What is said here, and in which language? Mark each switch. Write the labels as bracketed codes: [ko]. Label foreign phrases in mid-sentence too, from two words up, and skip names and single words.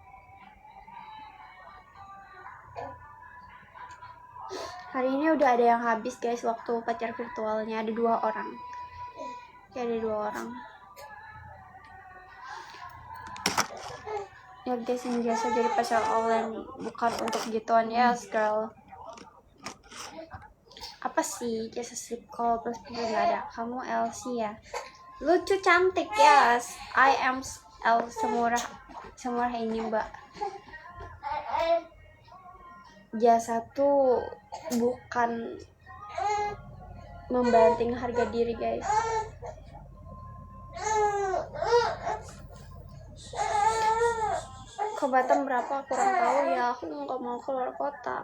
[id] Hari ini udah ada yang habis guys, waktu pacar virtualnya ada 2 orang. Ya ada 2 orang. Ya guys, ini biasa jadi pacar online, bukan untuk gituan, [en] yes girl. [id] Apa sih jasa [en] sleep call [id] plus nggak ada? Kamu LC ya? Lucu, cantik, yes. [en] I am L, [id] semurah ini mbak. Jasa tuh bukan membanting harga diri guys. Ke Batam berapa kurang tahu ya, aku nggak mau keluar kota.